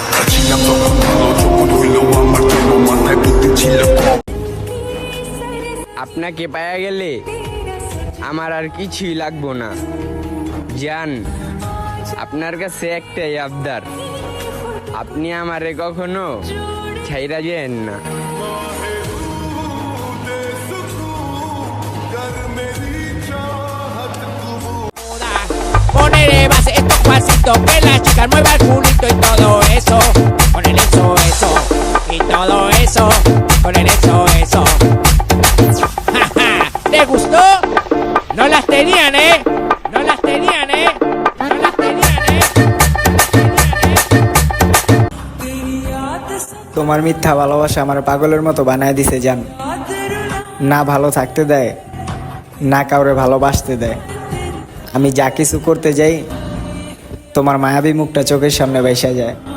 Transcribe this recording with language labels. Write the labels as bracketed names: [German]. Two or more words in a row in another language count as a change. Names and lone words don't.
[Bangla] আপনাকে পায়া গেলে আমার আর কিছুই লাগবো না জান, আপনার কাছে একটাই আবদার, আপনি আমারে কখনো ছাইরা যেন না। [Spanish] Ponele base estos pasitos, que la chica mueva el culito y todo eso. Ponele eso, eso, y todo eso. Ponele eso, eso. Ja, ja. ¿Les gustó? No las tenían, ¿eh? No las tenían, ¿eh? No las tenían, ¿eh? [Bangla] তোমার মিথ্যা ভালোবাসা আমার পাগলের মতো বানায় দিছে জান, না ভালো থাকতে দেয়, না কাউরে ভালোবাসতে দেয়। আমি যা কিছু করতে যাই তোমার মায়াবী মুখটা চোখের সামনে ভেসে যায়।